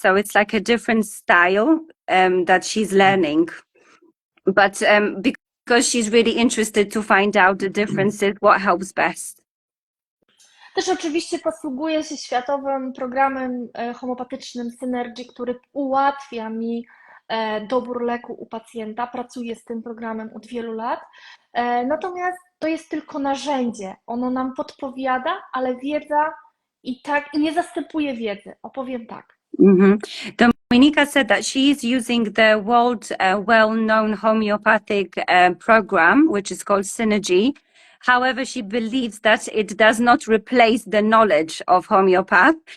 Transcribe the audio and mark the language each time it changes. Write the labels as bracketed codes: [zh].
[en] So it's like a different style that she's learning. But because she's really interested to find out the differences, what helps best. [pl] Też oczywiście posługuję się światowym programem homeopatycznym Synergy, który ułatwia mi dobór leku u pacjenta. Pracuję z tym programem od wielu lat. Natomiast to jest tylko narzędzie. Ono nam podpowiada, ale wiedza i tak nie zastępuje wiedzy. Opowiem tak. [en] Dominika said that she is using the world well-known homeopathic program, which is called Synergy. However, she believes that it does not replace the knowledge of homeopath.